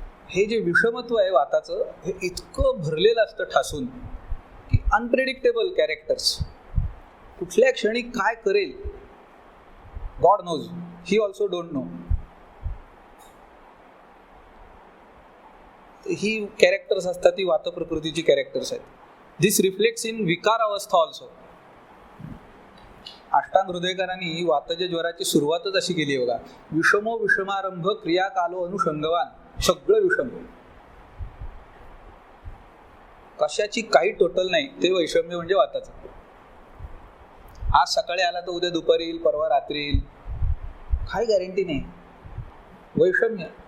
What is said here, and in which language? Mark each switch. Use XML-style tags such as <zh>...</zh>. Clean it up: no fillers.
<mr>हे जे विषमत्व आहे वाताचं, हे इतकं भरलेलं असतं ठासून की</mr> <en>Unpredictable characters.</en> <mr>कुठल्या क्षणी काय करेल</mr> <en>God knows, he also don't know.</en> <mr>He characters असतात, ती वात प्रकृतीची कॅरेक्टर्स आहेत.</mr> <en>This reflects in विकार अवस्था also.</en> <mr>अष्टांग हृदयकारांनी वातज ज्वराची सुरुवातच अशी केली आहे बघा.</mr> <sa>विषमो विषमारंभ क्रिया कालो अनुषंगवान,</sa> <mr>सगळं विषम. कशाची काही टोटल नाही, ते वैषम्य म्हणजे वाताचं. आज सकाळी आला तर उद्या दुपारी येईल, परवा रात्री येईल, काही गॅरंटी नाही. वैषम्य.</mr>